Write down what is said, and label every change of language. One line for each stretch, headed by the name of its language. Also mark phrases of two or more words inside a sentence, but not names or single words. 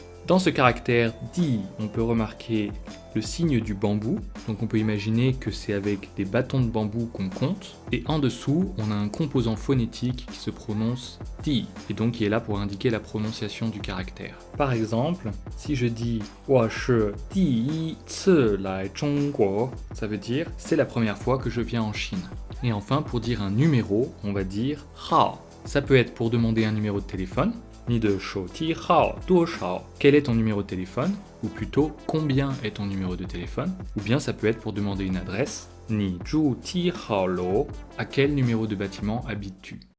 French: Dans ce caractère di, on peut remarquer le signe du bambou, donc on peut imaginer que c'est avec des bâtons de bambou qu'on compte, et en dessous, on a un composant phonétique qui se prononce di, et donc qui est là pour indiquer la prononciation du caractère. Par exemple, si je dis «
Chinese: 我是第一次来中国»,
French: ça veut dire « c'est la première fois que je viens en Chine ». Et enfin, pour dire un numéro, on va dire « hao ». Ça peut être pour demander un numéro de téléphone,
Chinese: 你的手机号多少,
French: quel est ton numéro de téléphone, ou plutôt combien est ton numéro de téléphone, ou bien ça peut être pour demander une adresse,
Chinese: 你住几号楼,
French: à quel numéro de bâtiment habites-tu.